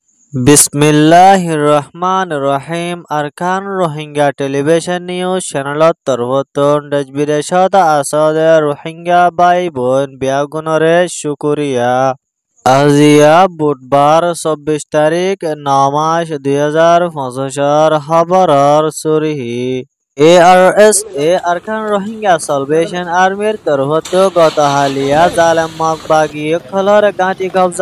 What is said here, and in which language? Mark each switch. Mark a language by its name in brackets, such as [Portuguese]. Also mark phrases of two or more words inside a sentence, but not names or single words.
[Arabic] Bismillahirrahmanirrahim. [Rohingya] Arkan Rohingya Television News Channel Torvoton Dajbideshad Asade Rohingya Bai Boin Biagunore Shukuriya. আজিয়া বুধবার ২৪ তারিখ ৯ মাস ২০২৫ খবরের সুরিহি ARSA আরকান রোহিঙ্গা সালভেশন আর্মির তরফত গত হালিয়া জালেম মগবাগী খলর গাঁটি কবজা